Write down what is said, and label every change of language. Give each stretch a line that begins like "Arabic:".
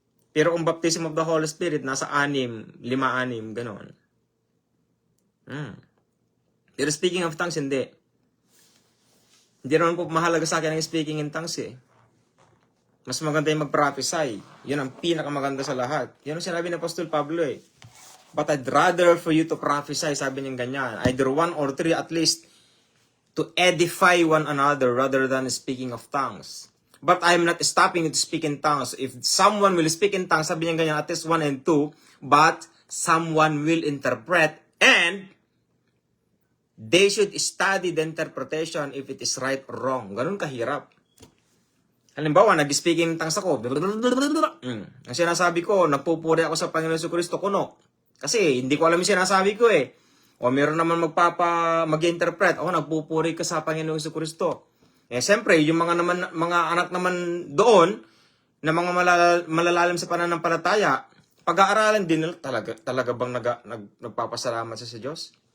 Filipino: Pero ang baptism of the Holy Spirit, nasa 5, 6, gano'n. Pero speaking of tongues, hindi. Hindi naman po mahalaga sa akin ang speaking in tongues eh. Mas maganda yung mag-prophesy. Yun ang pinakamaganda sa lahat. Yun ang sinabi ng Apostol Pablo eh.
English: But I'd rather for you to prophesy,
Filipino: sabi niya ganyan.
English: Either 1 or 3 at least, to edify one another rather than speaking of tongues. But I'm not stopping you to speak in tongues. If someone will speak in tongues,
Filipino: sabi niya ganyan,
English: at least 1 and 2, but someone will interpret, and they should study the interpretation if it is right or wrong.
Filipino: Ganun kahirap. Halimbawa, nag-speaking in tongues ako. Ang sinasabi ko, nagpupuri ako sa Panginoon Jesucristo, kuno. Kasi hindi ko alam yung sinasabi ko eh. O meron naman mag-interpret. O, nagpupuri ka sa Panginoong Jesucristo. Eh, siyempre, yung mga anak naman doon, na mga malalalim sa pananampalataya, pag-aaralan din nila, talaga bang nagpapasalamat sa Diyos?